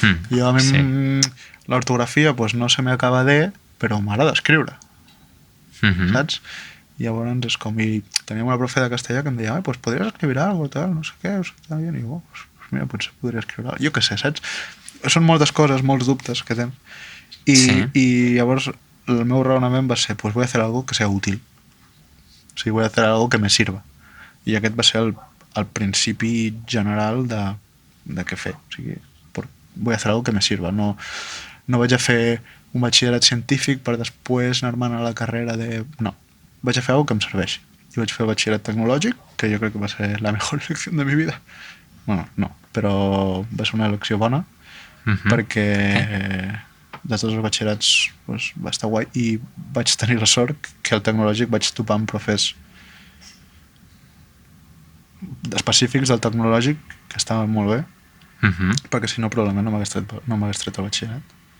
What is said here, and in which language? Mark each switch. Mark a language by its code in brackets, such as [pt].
[ca] Jo a mi l'ortografia pues, no se m'acaba de, però m'agrada escriure, saps? I llavors és com... I teníem una profe de castellà que em deia, pues podries escriure alguna cosa, tal, no sé què, i jo, pues mira, potser podria escriure alguna cosa. Jo què sé, saps? Són moltes coses, molts dubtes que tens. I llavors el meu raonament va ser, [es] pues voy a hacer algo que sea útil. [ca] O sigui, [es] voy a hacer algo que me sirva. [ca] I aquest va ser el principi general de què fer. O sigui, [es] voy a hacer algo que me sirva. [ca] No vaig a fer un batxillerat científic per després anar-me'n a la carrera de... No, vaig a fer algo que em serveixi. I vaig fer el batxillerat tecnològic, que jo crec que va ser la millor elecció de mi vida. Bueno, no, però va ser una elecció bona, perquè de tots els batxillerats pues, va estar guai i vaig tenir la sort que al tecnològic vaig topar amb profes específics del tecnològic que estaven molt bé, perquè si no probablement no m'hagués tret el batxillerat.